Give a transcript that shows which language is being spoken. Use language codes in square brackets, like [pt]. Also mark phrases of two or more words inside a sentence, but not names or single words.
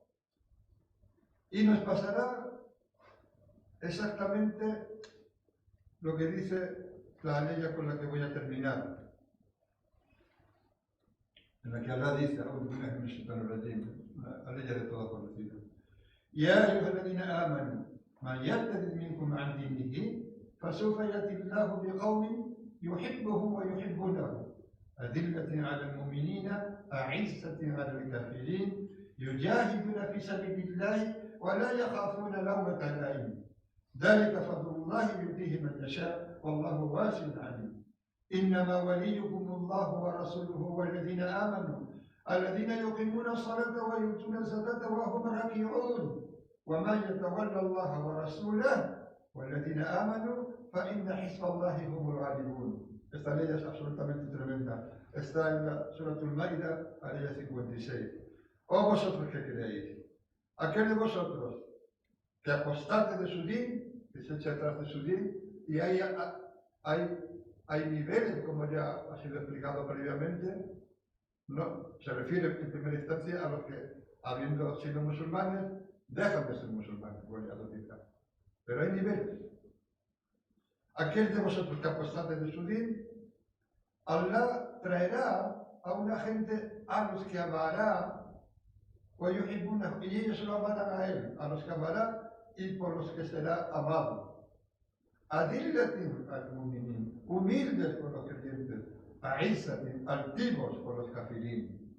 [es] Y nos pasará exactamente lo que dice la aleya con la que voy a terminar, en la que Allah dice, la aleya de toda conocida. [ar] يا أيها الذين آمنوا من يرتد منكم عن دينه فسوف يأتي الله بقوم يحبهم ويحبونه أذلة على المؤمنين أعزة على الكافرين يجاهدون في سبيل الله ولا يخافون لومة لائم. ذلك فضل الله يؤتيه من يشاء والله واسع عليم. إنما وليكم الله ورسوله والذين آمنوا الذين يقيمون الصلاة ويؤتون الزكاة وهم راكعون ومن يتولى الله ورسوله والذين آمنوا فإن حزب الله هم الغالبون. [es] Esta ley es absolutamente tremenda. Está en la Surah Al-Maida, área 56. ¿O vosotros qué creéis? Aquel de vosotros que apostate de su din, que se echa atrás de su din, y hay niveles, como ya ha sido explicado previamente, no, se refiere en primera instancia a los que, habiendo sido musulmanes, dejan de ser musulmanes, voy a decir. Pero hay niveles. Aquel de vosotros que apostate de su din, Allah traerá a una gente a los que amará, y ellos lo amarán a él, a los que amará y por los que será amado. [ar] أذلة المؤمنين, [es] humildes por los creyentes, a'izzatin, altivos por los kafirín.